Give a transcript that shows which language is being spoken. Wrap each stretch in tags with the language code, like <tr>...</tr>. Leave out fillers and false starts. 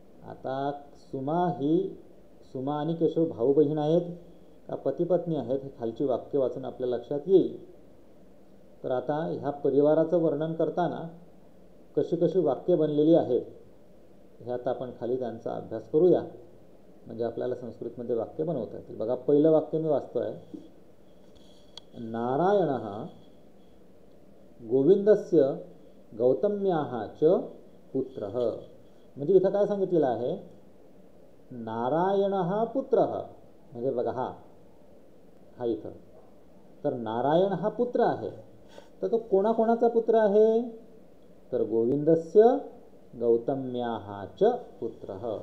<mr>आता सुमा आणि केशव भाऊ बहीण आहेत का पती पत्नी आहेत, हे खालची वाक्य वाचून आपल्या लक्षात येईल. तर आता ह्या परिवाराचं वर्णन करताना कशी कशी वाक्य बनलेली आहेत हे आता आपण खाली त्यांचा अभ्यास करूया, म्हणजे आपल्याला संस्कृतमध्ये वाक्य बनवता येतील. बघा, पहिलं वाक्य मी वाचतोय.</mr> <sa>नारायणः गोविंदस्य गौतम्याः च पुत्रः.</sa> <mr>म्हणजे इथं काय सांगितलेलं आहे, नारायणः पुत्रः, म्हणजे बघा हा इथं. तर नारायण हा पुत्र आहे, तर तो कोणाकोणाचा पुत्र आहे, तर</mr> <sa>गोविंदस्य गौतम्याः च पुत्रः.</sa>